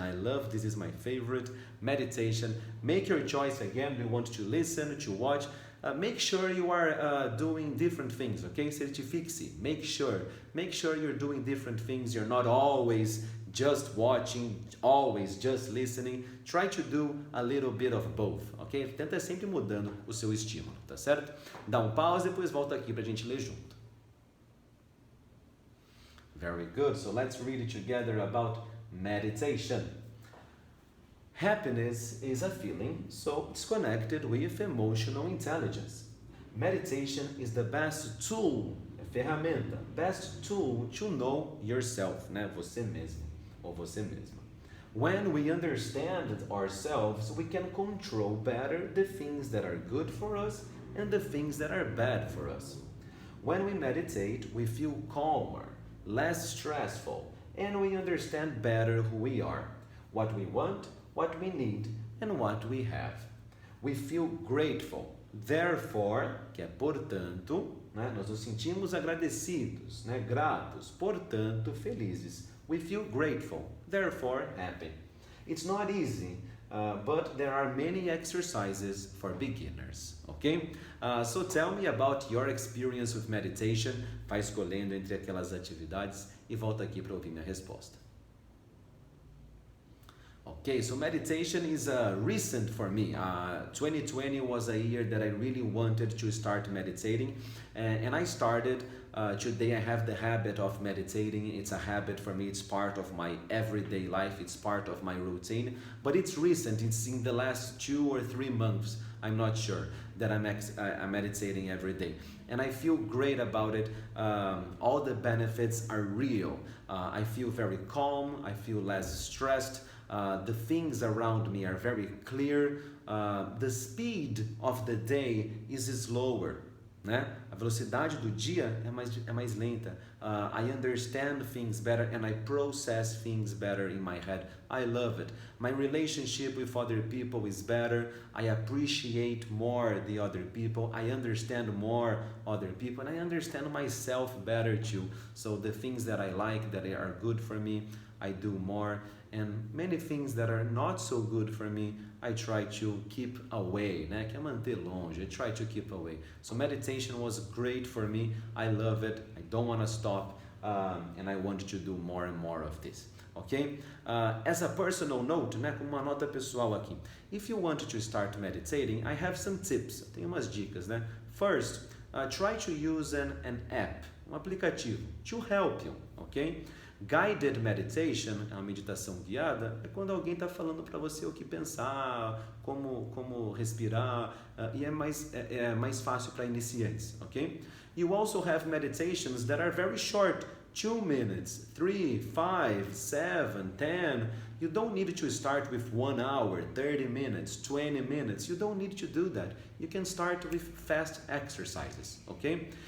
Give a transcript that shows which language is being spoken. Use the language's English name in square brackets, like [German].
[English] I love, this is my favorite, meditation. Make your choice again. We want to listen, to watch. Make sure you are doing different things, okay? Certifique-se. Make sure you're doing different things. You're not always just watching, always just listening. Try to do a little bit of both, ok? [Portuguese] Tenta sempre mudando o seu estímulo, tá certo? Dá um pause e depois volta aqui pra gente ler junto. [English] Very good. So let's read it together about meditation. Happiness is a feeling, so it's connected with emotional intelligence. Meditation is the best tool, ferramenta, best tool to know yourself, né? [Portuguese] Você mesmo ou você mesma. [English] When we understand ourselves, we can control better the things that are good for us and the things that are bad for us. When we meditate, we feel calmer, less stressful, and we understand better who we are, what we want, what we need, and what we have. We feel grateful. [Portuguese] Therefore, que é portanto, né? Nós nos sentimos agradecidos, né? Gratos, portanto, felizes. [English] We feel grateful, therefore happy. It's not easy, but there are many exercises for beginners, okay? So tell me about your experience with meditation. [Portuguese] Vai escolhendo entre aquelas atividades e volta aqui para ouvir minha resposta. [English] Okay, so meditation is recent for me. 2020 was a year that I really wanted to start meditating, and I started. Today I have the habit of meditating. It's a habit for me. It's part of my everyday life. It's part of my routine. But it's recent. It's in the last 2 or 3 months, I'm not sure, that I'm meditating every day. And I feel great about it. All the benefits are real. I feel very calm. I feel less stressed. The things around me are very clear. The speed of the day is slower, né? [Portuguese] A velocidade do dia é mais lenta. [English] I understand things better and I process things better in my head. I love it. My relationship with other people is better. I appreciate more the other people. I understand more other people, and I understand myself better too. So the things that I like, that are good for me, I do more. And many things that are not so good for me, I try to keep away, né? [Portuguese] Que é manter longe. [English] I try to keep away. So meditation was great for me. I love it. I don't want to stop, and I want to do more and more of this. Okay? As a personal note, né? [Portuguese] Como uma nota pessoal aqui. [English] If you want to start meditating, I have some tips. [Portuguese] Tem umas dicas, [English] né? First, try to use an app, aplicativo, to help you. Okay? [Portuguese] Guided meditation, a meditação guiada, é quando alguém está falando para você o que pensar, como respirar, e é mais fácil para iniciantes, ok? [English] You also have meditations that are very short, 2 minutes, 3, 5, 7, 10. You don't need to start with 1 hour, 30 minutes, 20 minutes. You don't need to do that. You can start with fast exercises, ok?